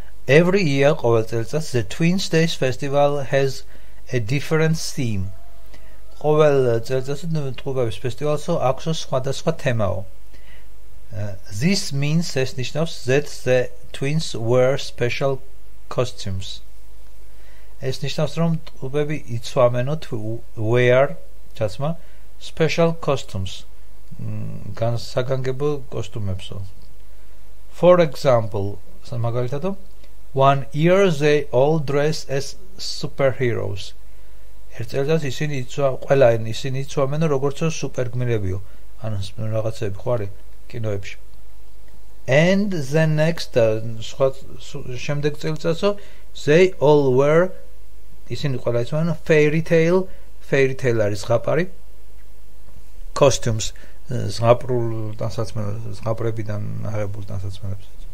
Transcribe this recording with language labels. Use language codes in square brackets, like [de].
[en] Every year, [ka] ყოველ წელიწადს, [en] the Twins Days Festival has a different theme. [ka] ყოველ წელიწადს ტყუპების ფესტივალსო აქვს სხვადასხვა თემაო. [en] This means, [ka] ეს ნიშნავს, [en] that the twins wear special costumes. [ka] ეს ნიშნავს, რომ ტყუპები იცვამენოთ wear, ჩაცმა, [en] special costumes. [ka] საგანგებო კოსტუმებსო. [en] For example, [ka] მაგალითად, [en] one year they all dress as superheroes. [ka] ერთ წელიწადს ისინი იცვამენ როგორც სუპერგმირებიო. ანუ რაღაცები ხო არის კინოებში. [en] And the next [ka] შემდეგ წელიწადსო [en] they all wear, [ka] ისინი ყველა იცვამენ [en] fairy tale [ka] არის ზღაპარი, [en] costumes, [ka] ზღაპრულ ტანსაცმელებს, ზღაპრებიდან აღებულ ტანსაცმელებს.